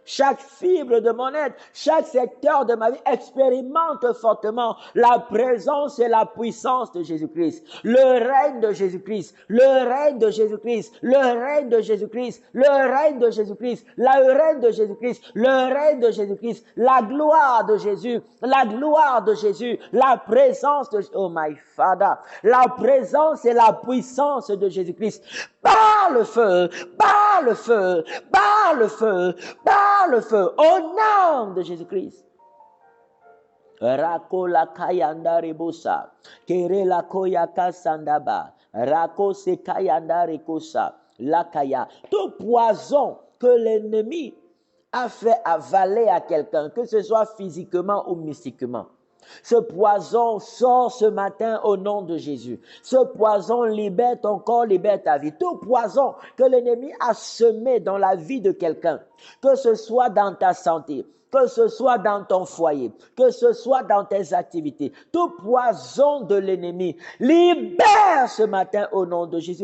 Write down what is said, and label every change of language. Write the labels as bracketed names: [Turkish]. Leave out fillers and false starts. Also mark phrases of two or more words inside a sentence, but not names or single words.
[French] chaque fibre de mon être, chaque secteur de ma vie expérimente fortement la présence et la puissance de Jésus-Christ. Le règne de Jésus-Christ, le règne de Jésus-Christ, le règne de Jésus-Christ, le règne de Jésus-Christ, le règne de Jésus-Christ, le règne de Jésus-Christ, la gloire de Jésus, la gloire de Jésus, la présence de, [English] oh my Father, [French] la présence et la puissance de Jésus-Christ. Par le feu, par le feu, par le feu, par le feu, au nom de Jésus-Christ. Rako la kayanda ribosa, kere la koyaka sandaba, rako se kayanda rikosa, la kaya. Tout poison que l'ennemi a fait avaler à quelqu'un, que ce soit physiquement ou mystiquement, ce poison sort ce matin au nom de Jésus. Ce poison libère ton corps, libère ta vie. Tout poison que l'ennemi a semé dans la vie de quelqu'un, que ce soit dans ta santé, que ce soit dans ton foyer, que ce soit dans tes activités, tout poison de l'ennemi, libère ce matin au nom de Jésus.